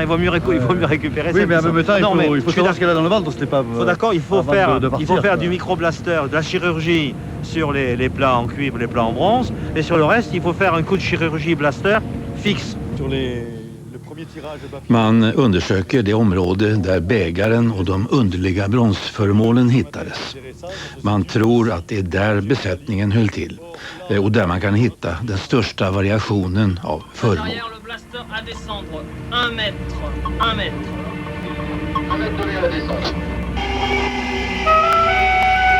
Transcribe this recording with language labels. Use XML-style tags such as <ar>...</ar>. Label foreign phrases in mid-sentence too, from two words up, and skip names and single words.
<fr>Il vaut mieux récupérer. Oui, cette mais en mission. même temps, Non, mais il faut je suis savoir ce qu'elle a dans le ventre, c'était pas... d'accord, il faut avant faire, de partir, il faut faire quoi. du microblaster, de la chirurgie sur les plats en cuivre, les plats en bronze, et sur le reste, il faut faire un coup de chirurgie blaster fixe. Sur le premier tirage de papier.</fr> <sv>Man undersöker det område där bägaren och de underliga bronsföremålen hittades. Man tror att det är där besättningen höll till och där man kan hitta den största variationen av föremål.</sv> <fr>Le blaster à descendre 1 mètre, 1 mètre. 1 mètre donné à la descente.</fr>